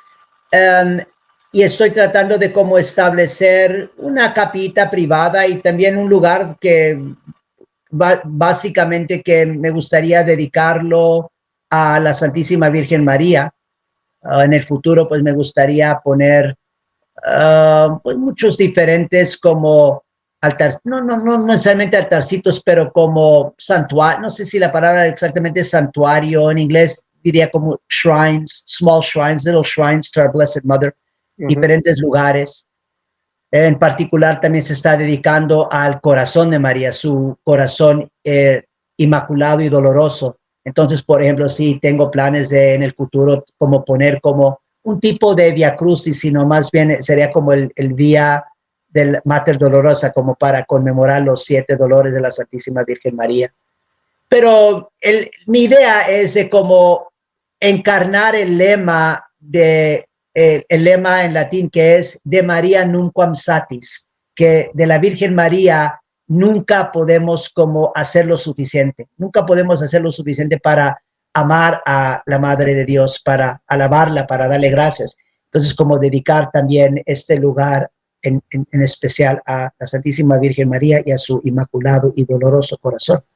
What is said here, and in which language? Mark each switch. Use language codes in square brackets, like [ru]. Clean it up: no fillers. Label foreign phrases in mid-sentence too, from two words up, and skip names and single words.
[es] Y estoy tratando de cómo establecer una capita privada y también un lugar que básicamente que me gustaría dedicarlo a la Santísima Virgen María. En el futuro, pues me gustaría poner pues muchos diferentes como altar, no necesariamente altarcitos, pero como santuario. No sé si la palabra exactamente es santuario, en inglés diría como [en] shrines, small shrines, little shrines to our Blessed Mother, [es] diferentes lugares. En particular también se está dedicando al corazón de María, su corazón inmaculado y doloroso. Entonces, por ejemplo, sí tengo planes de en el futuro como poner como un tipo de Via Crucis, sino más bien sería como el Vía del Mater Dolorosa, como para conmemorar los 7 dolores de la Santísima Virgen María. Pero mi idea es de cómo encarnar el lema el lema en latín, que es de [la] María nunquam satis, [es] que de la Virgen María nunca podemos como hacer lo suficiente, nunca podemos hacer lo suficiente para amar a la Madre de Dios, para alabarla, para darle gracias. Entonces, como dedicar también este lugar en especial a la Santísima Virgen María y a su inmaculado y doloroso corazón.